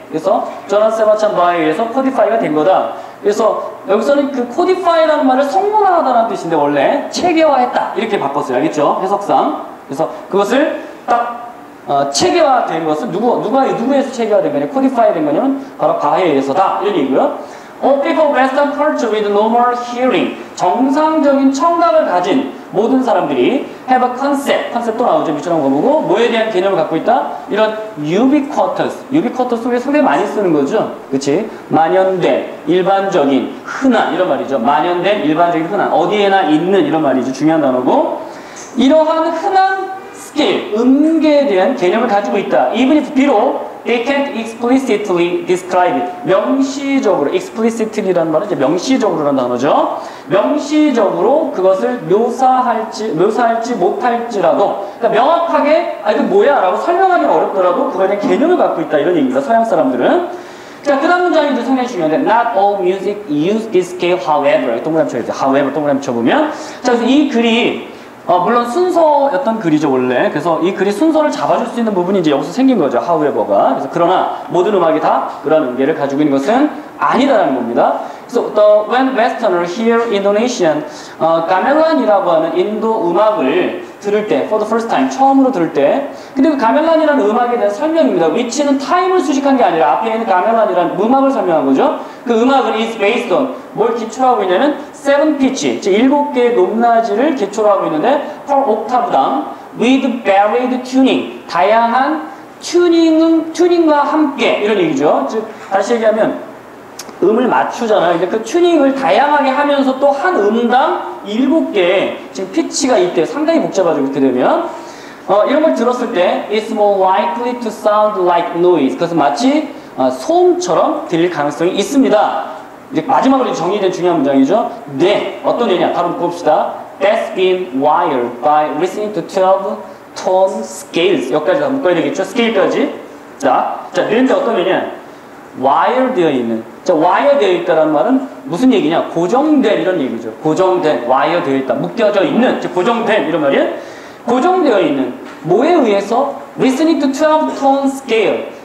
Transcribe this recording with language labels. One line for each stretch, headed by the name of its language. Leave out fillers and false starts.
Korean: 그래서 조난 세바스찬 바에 의해서 codify가 된 거다. 그래서 여기서는 그 codify라는 말을 성문화하다는 뜻인데 원래 체계화했다 이렇게 바꿨어요. 알겠죠? 해석상. 그래서 그것을 딱 체계화된 것은 누구에서 체계화된 거냐? codify 된 거냐면 바로 바에 의해서다 이런 얘기고요.
English: All people of Western culture with normal hearing
Korean: 정상적인 청각을 가진 모든 사람들이
English: have a concept
Korean: 또 나오죠. 밑줄한 거 보고 뭐에 대한 개념을 갖고 있다? 이런 ubiquitous 우리가 상당히 많이 쓰는 거죠. 그치? 만연된, 일반적인, 흔한 이런 말이죠. 만연된, 일반적인, 흔한 어디에나 있는 이런 말이죠. 중요한 단어고 이러한 흔한 스케일, 음계에 대한 개념을 가지고 있다.
English: Even if
Korean: 비록
English: they can't explicitly describe it.
Korean: 명시적으로, explicitly라는 말은 이제 명시적으로라는 단어죠. 명시적으로 그것을 묘사할지 못할지라도, 그러니까 명확하게, 이거 뭐야? 라고 설명하기는 어렵더라도 그거에 대한 개념을 갖고 있다. 이런 얘기입니다. 서양 사람들은. 자, 그 다음 문장이 상당히 중요한데,
English: not all music use this scale, however.
Korean: 동그라미 쳐야죠. however, 동그라미 쳐보면. 자, 그래서 이 글이 물론 순서였던 글이죠 원래. 그래서 이 글이 순서를 잡아줄 수 있는 부분이 이제 여기서 생긴 거죠. however가. 그래서 그러나 모든 음악이 다 그런 음계를 가지고 있는 것은 아니다라는 겁니다. 그래서
English: when Westerners hear Indonesian,
Korean: 가멜란이라고 하는 인도 음악을 들을 때,
English: for the first time,
Korean: 처음으로 들을 때, 근데 그 가멜란이라는 음악에 대한 설명입니다. which는 타임을 수식한 게 아니라 앞에 있는 가멜란이라는 음악을 설명한 거죠. 그 음악은
English: is based on
Korean: 뭘 기초로 하고 있냐면 7 pitch, 즉 7개의 높낮이를 기초로 하고 있는데
English: per octave
Korean: 당
English: with varied tuning,
Korean: 다양한 튜닝과 함께 이런 얘기죠. 즉 다시 얘기하면 음을 맞추잖아요. 근데 그 튜닝을 다양하게 하면서 또 한 음당 7개의 지금 피치가 있대. 상당히 복잡하죠. 그렇게 되면 이런 걸 들었을 때
English: it's more likely to sound like noise.
Korean: 그것은 마치 소음처럼 들릴 가능성이 있습니다. 이제 마지막으로 정리된 중요한 문장이죠. 네, 어떤 얘기냐? 바로 봅시다.
English: That's been wired by listening to 12 tone scales.
Korean: 여기까지 다 묶어야 되겠죠? 스케일까지. 자, 네인데 어떤 얘기냐? wire 되어 있는. 자, wire 되어 있다는 말은 무슨 얘기냐? 고정된 이런 얘기죠. 고정된, wire 되어 있다. 묶여져 있는, 즉 고정된 이런 말이에요. 고정되어 있는. 뭐에 의해서?
English: listening to 12 tone scale.